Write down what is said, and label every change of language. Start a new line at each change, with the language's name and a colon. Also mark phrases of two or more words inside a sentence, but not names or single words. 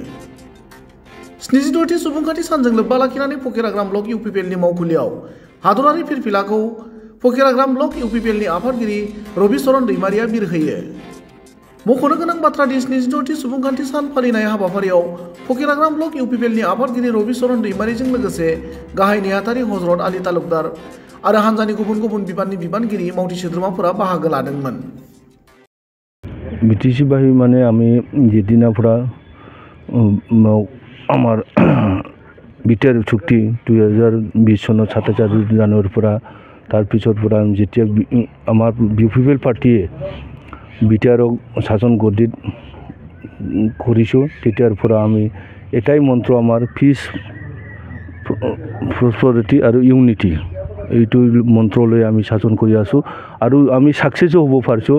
Bodo: 76थि सुबुंखान्थि सानजों लोब्बा लाखिनानै फकिराग्राम ब्लक इउपिपिएलनि मावखुलियाव हादरारि फिरफिलाखौ फकिराग्राम ब्लक इउपिपिएलनि आफादगिरि रबिचरन दैमारिया बिरहोयो। मख'नो गोनां बाथ्रा दि 76थि सुबुंखान्थि सान फालिनाय हाबाफारियाव फकिराग्राम ब्लक इउपिपिएलनि आफादगिरि रबिचरन दैमारिजों लोगोसे गाहाय नेहाथारि हजरत आली तालुकदार आरो हानजानि गुबुन गुबुन बिबाननि बिबानगिरि मावथि सोद्रोमाफोरा बाहागो लादोंमोन।
Assamese: বিটিসি বাহি মানে আমি যেদিনার পৰা আমার বিটিআর চুক্তি 2020 চনৰ 27 জানুৱাৰীৰ পৰা তাৰ পিছৰ পৰা যেতিয়া আমাৰ ইউপিপিএল পাৰ্টিয়ে বিটিআৰক শাসন গদিত কৰিছোঁ তেতিয়াৰ পৰা আমি এটাই মন্ত্ৰ আমাৰ
English: peace prosperity
Assamese: আৰু ইউনিটি এইটো মন্ত্ৰলৈ আমি শাসন কৰি আছোঁ আৰু আমি সাকসেসও হ'ব পাৰিছোঁ।